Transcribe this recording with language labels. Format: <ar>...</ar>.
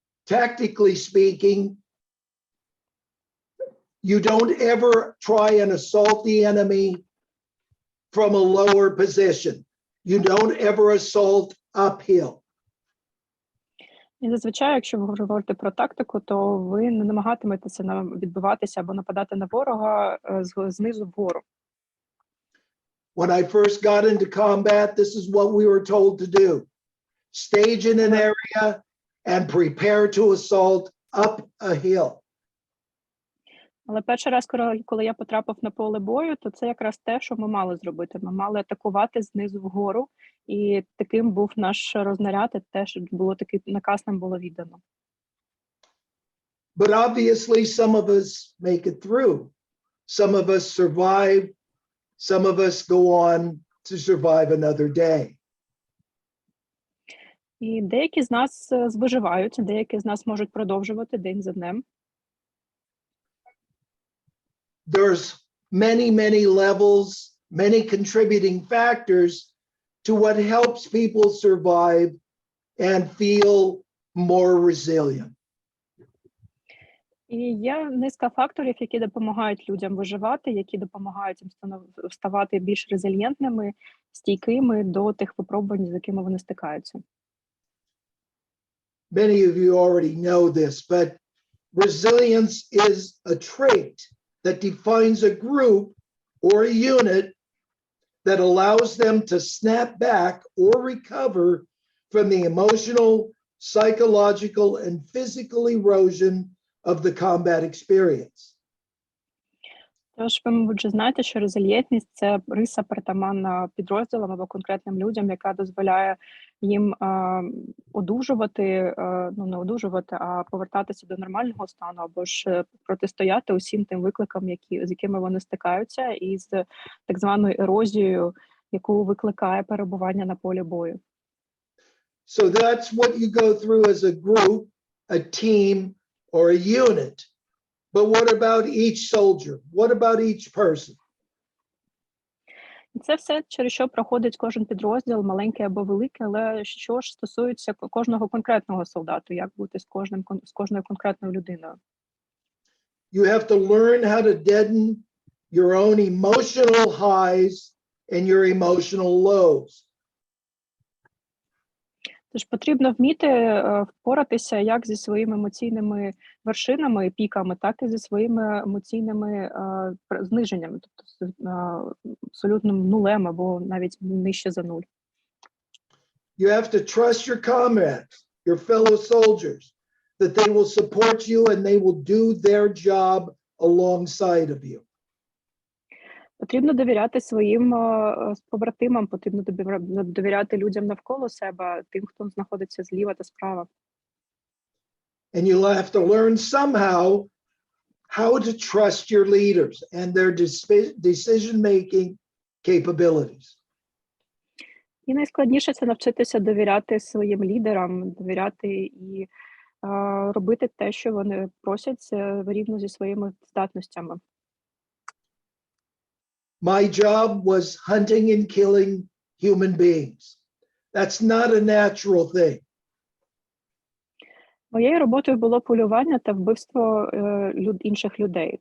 <en>Tactically speaking, you don't ever try and assault the enemy from a lower position. You don't ever assault uphill.</en> <uk>І зазвичай, якщо ви говорите про тактику, то ви не намагатиметеся відбиватися або нападати на ворога знизу вгору.</uk> <en>When I first got into combat, this is what we were told to do. Stage in an area and prepare to assault up a hill.</en> <uk>Але перший раз, коли я потрапив на поле бою, то це якраз те, що ми мали зробити. Ми мали атакувати знизу вгору, і таким був наш рознаряд, і теж було такий наказ нам було віддано.</uk> <en>But obviously some of us make it through. Some of us survive. Some of us go on to survive another day.</en> <uk>І деякі з нас виживають, деякі з нас можуть продовжувати день за днем.</uk> <en>There's many levels, many contributing factors to what helps people survive and feel more resilient.</en> <uk>І є низка факторів, які допомагають людям виживати, які допомагають їм ставати більш резильєнтними, стійкими до тих випробувань, з якими вони стикаються.</uk> <en>Many of you already know this, but resilience is a trait that defines a group or a unit that allows them to snap back or recover from the emotional, psychological, and physical erosion of the combat experience.</en> <uk>Тож ви, мабуть, вже знаєте, що резильєнтність – це риса притаманна підрозділам або конкретним людям, яка дозволяє їм одужувати, не одужувати, а повертатися до нормального стану, або ж протистояти усім тим викликам, з якими вони стикаються, і з так званою ерозією, яку викликає перебування на полі бою.</uk> <en>So that's what you go through as a group, a team, or a unit. But what about each soldier? What about each person?</en> <uk>І це все, через що проходить кожен підрозділ, маленький або великий, але що ж стосується кожного конкретного солдату, як бути з кожною конкретною людиною.</uk> <en>You have to learn how to deaden your own emotional highs and your emotional lows.</en> <uk>Тож потрібно вміти впоратися як зі своїми емоційними вершинами і піками, так і зі своїми емоційними зниженнями, тобто абсолютним нулем або навіть нижче за нуль.</uk> <en>You have to trust your comrades, your fellow soldiers, that they will support you and they will do their job alongside of you.</en> <uk>Потрібно довіряти своїм побратимам, потрібно довіряти людям навколо себе, тим, хто знаходиться зліва та справа.</uk> <en>And you'll have to learn somehow how to trust your leaders and their decision-making capabilities.</en> <uk>І найскладніше – це навчитися довіряти своїм лідерам, довіряти і робити те, що вони просять, рівно зі своїми здатностями.</uk> <en>My job was hunting and killing human beings. That's not a natural thing.</en> <uk>Моєю роботою було полювання та вбивство інших людей.</uk>